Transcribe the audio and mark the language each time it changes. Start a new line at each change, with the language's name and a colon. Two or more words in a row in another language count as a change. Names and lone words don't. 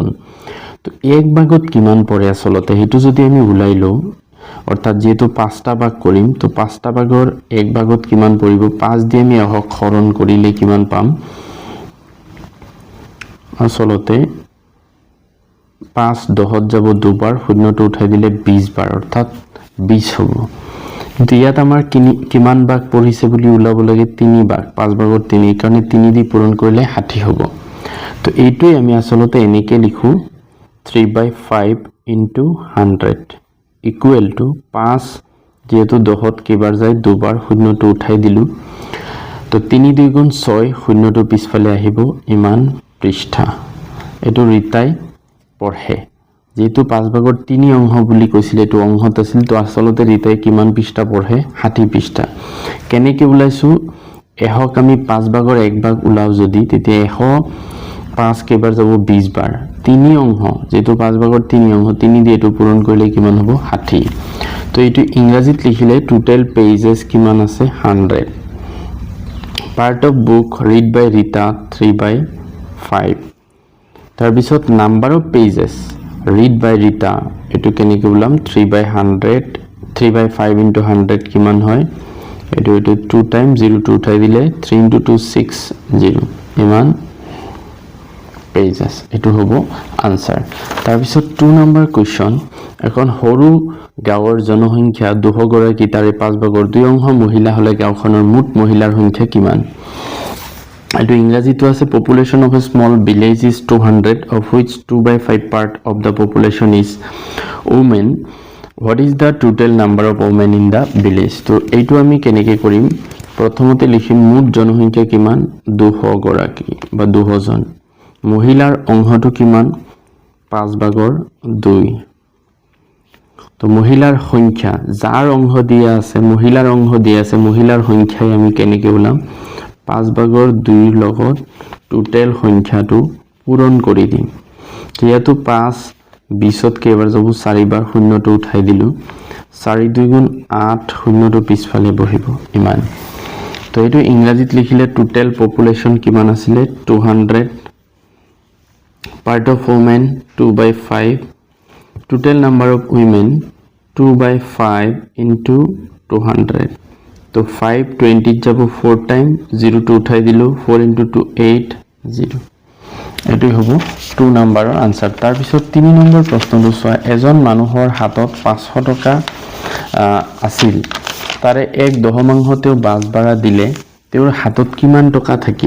Assamese: তো 1 ভাগত কিমান পড়ে আসলতে হেতু যদি আমি উলাই লও অর্থাৎ যেহেতু 5টা ভাগ কৰিম তো 5টা ভাগৰ 1 ভাগত কিমান পড়িব 5 দিয়ে আমি হৰণ কৰিলে কিমান পাম আসলতে 5 10ত যাব দুবাৰ শূন্যটো উঠাই দিলে 20 বাৰ অর্থাৎ 20 হ'ব। কিন্তু ইয়াত আমাৰ কিমান ভাগ পঢ়িছে বুলি উলাব লাগে 3 ভাগ 5 ভাগৰ 3 কাৰণে 3 দি পূৰণ কৰিলে 60 হ'ব। তো এইটোই আমি আসলতে এনেকে লিখো 3/5
English: into 100 equal to
Assamese: 5 যেহেতু 10ত কেইবাৰ যায় দুবাৰ শূন্যটো উঠাই দিলু। তো 3 2 গুণ 6 শূন্যটো পিছফালে আহিব ইমান পৃষ্ঠা এটো ৰীতাই পঢ়ে। যেহেতু 5 ভাগৰ 3 অংশ বুলি কৈছিল এটো অংশত আছিল তো আসলতে ৰীতাই কিমান পৃষ্ঠা পঢ়ে 60 পৃষ্ঠা। কেনেকৈ উলাইছো 100ক আমি 5 ভাগৰ 1 ভাগ উলাও যদি তেতিয়া 105 কেইবাৰ যাব 20 বাৰ 3 অংশ যেহেতু 5 ভাগৰ 3 অংশ 3 দিয়ে এটো পূৰণ কৰিলে কিমান হ'ব 60। তো এটো ইংৰাজীত লিখিলে
English: total pages
Assamese: কিমান আছে 100।
English: part of book read by ৰীতা 3/5।
Assamese: তাৰ পিছত
English: number of pages read by
Assamese: ৰীতা এটো কেনেকৈ উলাম 3/100 3/5 into 100 কিমান হয় এটো 2 টাইম 0 টো উঠাই দিলে 3 into 2 60 ইমান পেজেস এটো হ'ব আনসার। তাৰ পিছত 2 নম্বৰ কোৱেশ্চন এখন সৰু গাঁৱৰ জনসংখ্যা 200 গৰাকী তাৰে 5 ভাগৰ 2 অংশ মহিলা হলে গাঁওখনৰ মুঠ মহিলাৰ সংখ্যা কিমান। এটো ইংৰাজীটো আছে
English: population of a small village is 200 of which 2/5 part of the population is women. What is the total number of women in the village?
Assamese: তো এইটো আমি কেনেকৈ কৰিম প্ৰথমতে লিখিম মুঠ জনসংখ্যা কিমান 200 গৰাকী বা 200 জন মহিলাৰ অংশটো কিমান 5 ভাগৰ 2। তো মহিলাৰ সংখ্যা যাৰ অংশ দিয়া আছে মহিলাৰ অংশ দিয়া আছে মহিলাৰ সংখ্যাই আমি কেনেকৈ উলাম 5 ভাগৰ 2 লগত টোটাল সংখ্যাটো পূৰণ কৰি দিম। যেহেতু 5 20ত কেইবাৰ যাব 4 বাৰ শূন্যটো উঠাই দিলু 4 2 গুণ 8 শূন্যটো পিছফালে বহিব ইমান। তো এইটো ইংৰাজীত লিখিলে
English: total population
Assamese: কিমান আছিল 200।
English: Part of women 2/5 total number of women 2/5 into 200
Assamese: তো 5 20 যাব 4 টাইম 0 টো উঠাই দিলো 4 into 2 8 0 এটোই হ'ব 2 নম্বৰৰ আনসার। তাৰ পিছত 3 নম্বৰ প্ৰশ্নটো চোৱা এজন মানুহৰ হাতত 500 টকা আছিল তাৰে এক দহমাংশ তেওঁ বাছ ভাড়া দিলে তেওঁৰ হাতত কিমান টকা থাকিল।